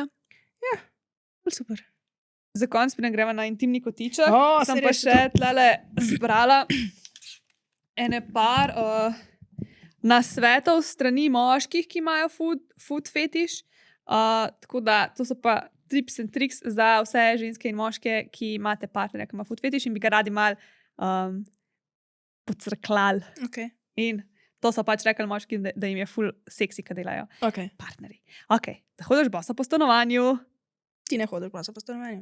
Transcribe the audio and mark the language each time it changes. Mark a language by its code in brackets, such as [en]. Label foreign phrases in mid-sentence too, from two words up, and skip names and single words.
[sl] Super. Za konc pa ne gremo na intimni kotiček. Sem se pa res še tlele zbrala ene par nasvetov strani moških, ki imajo food fetiš. Tako da to so pa [en] tips and tricks [sl] za vse ženske in moške, ki imate partnerja, ki ima food fetiš in bi ga radi mal pocrklali. Ok. In to so pač rekli moški, da jim je ful seksi, kad delajo Ok. partnerji. Ok, da hodiš bosa po stanovanju, Ti ne hodiš prosto po stanovanju.